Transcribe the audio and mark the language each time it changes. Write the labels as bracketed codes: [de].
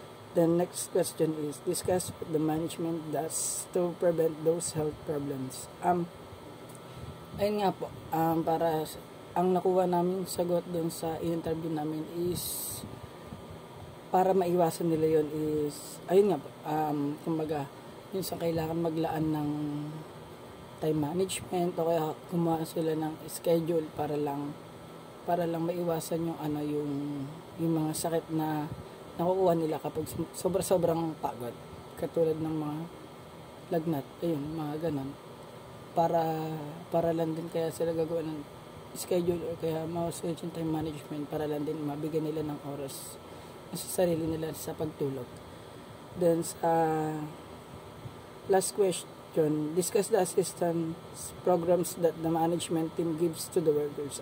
[en] The next question is discuss what the management does to prevent those health problems. [tl] Ayun nga po, para ang nakuha namin sagot doon sa interview namin is para maiwasan nila yon is ayun nga po, kumbaga yun sa kailangan maglaan ng time management o kaya gumawa sila ng schedule para lang maiwasan yung mga sakit na nakukuha nila kapag sobrang pagod, katulad ng mga lagnat, ayun, mga ganon, para lang din kaya sila gagawa ng schedule o kaya masusunod yung time management para lang din mabigyan nila ng oras sa sarili nila sa pagtulog. [en] Then sa last question, discuss the assistance programs that the management team gives to the workers.